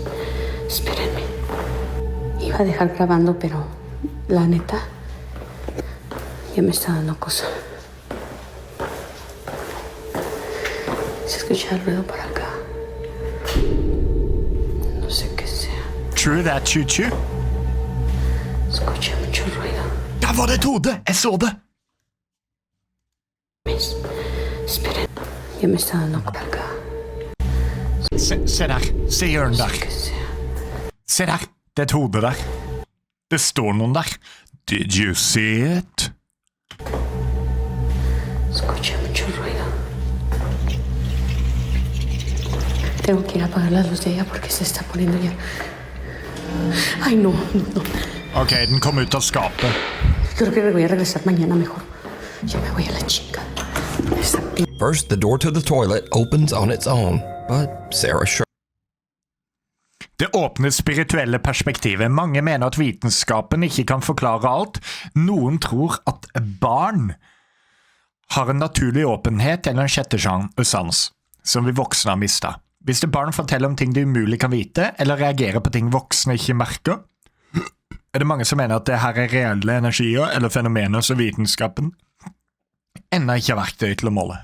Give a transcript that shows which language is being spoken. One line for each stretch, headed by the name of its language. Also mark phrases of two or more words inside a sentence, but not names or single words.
Spanish: Espérenme. Iba a dejar grabando, pero la neta ya me está dando cosa. Se escucha el ruido por acá. No sé qué sea.
English: True that, choo-choo.
Spanish: Escucha mucho ruido.
Norwegian: Der var det et hode! Jeg så det!
Spanish: Esperen. Ya me está dando por acá.
Norwegian: Se der. Se hjørnet der. Se der. Det er et hode der. Det står noen der.
English: Did you see it?
Spanish: Escucha mucho ruido. Tengo que ir a apagar la luz de ella porque se está poniendo ya. Ay, no.
Norwegian: Ok, den kom ut av skapet.
Spanish: Creo que voy a regresar mañana mejor. Yo me voy a la chica.
English: First, the door to the toilet opens on its own, but Sarah sure.
Norwegian: Det åpne spirituelle perspektivet. Mange mener at vitenskapen ikke kan forklare alt. Noen tror at barn har en naturlig åpenhet eller en sjette sans, som vi voksne har mistet. Hvis det barn forteller om ting de umulig kan vite, eller reagerer på ting voksne ikke merker, det mange som mener at det her er reelle energier eller fenomener som vitenskapen enda ikke har verktøy til å måle.